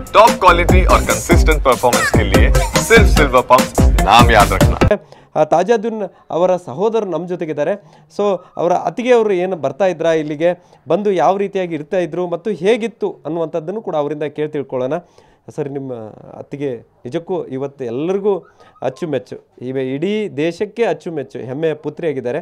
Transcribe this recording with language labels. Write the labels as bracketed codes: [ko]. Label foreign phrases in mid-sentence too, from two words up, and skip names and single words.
[en] top quality [hi] और [en] consistent performance [hi] के लिए सिर्फ सिल्वर पंप नाम याद रखना। [kn] ತಾಜುದ್ದೀನ್ ಅವರ ಸಹೋದರರು ನಮ್ಮ ಜೊತೆಗಿದ್ದಾರೆ. ಸೊ ಅವರ ಅತ್ತಿಗೆ ಅವರು ಏನು ಬರ್ತಾ ಇದ್ರಾ ಇಲ್ಲಿಗೆ ಬಂದು ಯಾವ ರೀತಿಯಾಗಿ ಇರ್ತಾ ಇದ್ರು ಮತ್ತು ಹೇಗಿತ್ತು ಅನ್ನುವಂಥದ್ದನ್ನು ಕೂಡ ಅವರಿಂದ ಕೇಳಿ ತಿಳ್ಕೊಳ್ಳೋಣ. ಸರ್, ನಿಮ್ಮ ಅತ್ತಿಗೆ ನಿಜಕ್ಕೂ ಇವತ್ತು ಎಲ್ಲರಿಗೂ ಅಚ್ಚುಮೆಚ್ಚು, ಇಡೀ ದೇಶಕ್ಕೆ ಅಚ್ಚುಮೆಚ್ಚು, ಹೆಮ್ಮೆಯ ಪುತ್ರಿಯಾಗಿದ್ದಾರೆ.